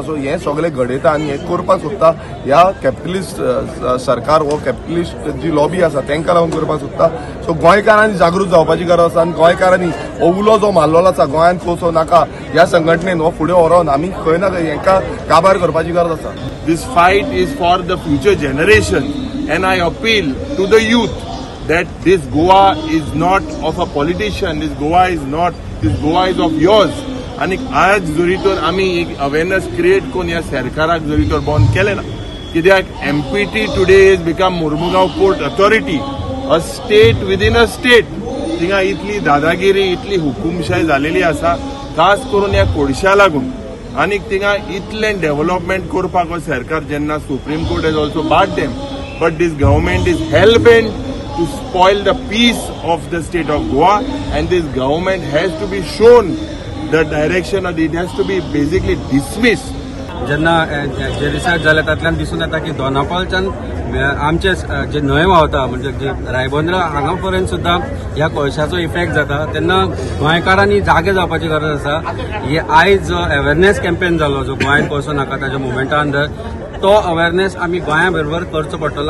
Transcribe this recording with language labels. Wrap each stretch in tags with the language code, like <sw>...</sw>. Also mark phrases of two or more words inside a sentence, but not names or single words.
<kok>सो हे सगळे घडयता आनी हे करपाक सोदता ह्या कॅपिटलिस्ट सरकार हो कॅपिटलिस्ट जी लॉबी आसा तांकां लागून करपाक सोदता. सो गोंयकारांनी जागृत जावपाची गरज आसा आनी गोंयकारांनी हो उलो जो मारलेलो आसा गोंयांत कोळसो नाका ह्या संघटनेन हो फुडें व्हरोन आमी खंय ना खंय हेंकां काबार करपाची गरज आसा.</kok> <en>This fight is for the future generation, and I appeal to the youth that this Goa is not of a politician, this Goa is of yours.</en> <kok>आणि आज जरी तर आमी एक</kok> <en>awareness create</en> <kok>करून ह्या सरकाराक जरी तर बंद केले ना, कित्याक</kok> <en>MPT today is become Mormugao Port Authority, a state within a state.</en> <kok>थिंगा इतली दादागिरी इतली हुकुमशाही जालेली आसा, खास करून ह्या कोळशा लागून. आनी थिंगा इतलें डेव्हलपमेंट करपाक हो सरकार जेन्ना</kok> <en>Supreme Court has also barred them, but this government is hell bent to spoil the peace of the state of Goa, and this government has to be shown the direction, or it has to be basically dismissed.</en> <kok>जेन्ना जे रिसर्च जाले तातूंतल्यान दिसून येता की दोनापावलच्यान आमचे जे न्हंय व्हांवता म्हणजे जे रायबंद्रा हांगा पर्यंत सुद्दां ह्या कोळशाचो इफेक्ट जाता, तेन्ना गोंयकारांनी जागे जावपाची गरज आसा. हे आयज जो</kok> <en>awareness campaign</en> <kok>जालो जो गोंयांत कोळसो नाका ताच्या मुवमेंटा अंडर, तो अवेरनेस आमी गोंया बरोबर करचो पडटलो.</kok>